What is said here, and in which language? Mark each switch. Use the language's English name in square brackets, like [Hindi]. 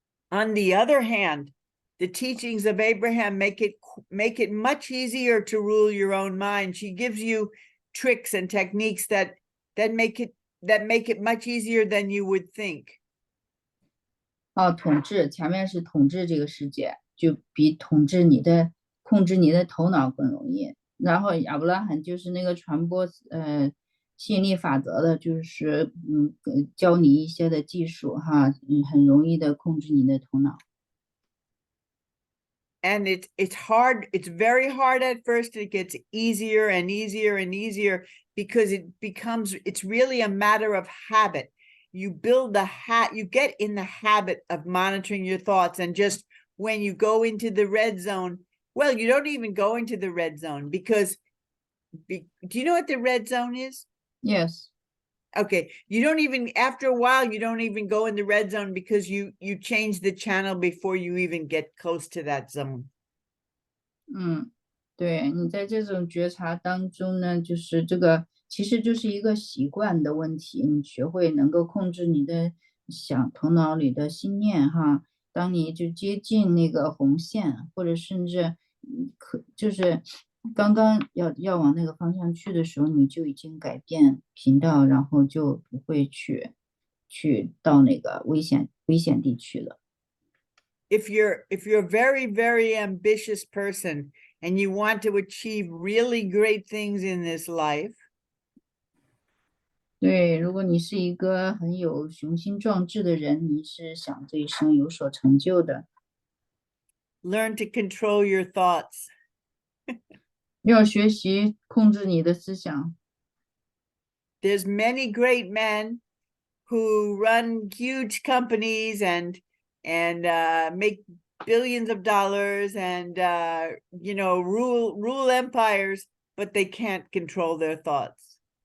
[English] On the other hand, the teachings of Abraham make it much easier to rule your own mind. She gives you tricks and techniques that make it much easier than you would think. [Chinese] 统治前面是统治这个世界，就比控制你的头脑更容易。然后亚伯拉罕就是那个传播吸引力法则的，就是教你一些的技术哈，很容易的控制你的头脑。 [English] And it's hard. It's very hard at first. It gets easier and easier and easier because it's really a matter of habit. You build you get in the habit of monitoring your thoughts. And just when you go into the red zone, well, you don't even go into the red zone because do you know what the red zone is? Yes. Okay. After a while, you don't even go in the red zone because you change the channel before you even get close to that zone. [Chinese] 对，你在这种觉察当中呢，就是这个其实就是一个习惯的问题，你学会能够控制你的头脑里的心念哈，当你就接近那个红线，或者甚至就是刚刚要往那个方向去的时候，你就已经改变频道，然后就不会去到那个危险地区了。 [English] If you're a very, very ambitious person and you want to achieve really great things in this life, [Chinese] 对，如果你是一个很有雄心壮志的人，你是想这一生有所成就的， [English] learn to control your thoughts. [Chinese] 要学习控制你的思想。 [English] There's many great men who run huge companies and make billions of dollars and rule empires, but they can't control their thoughts.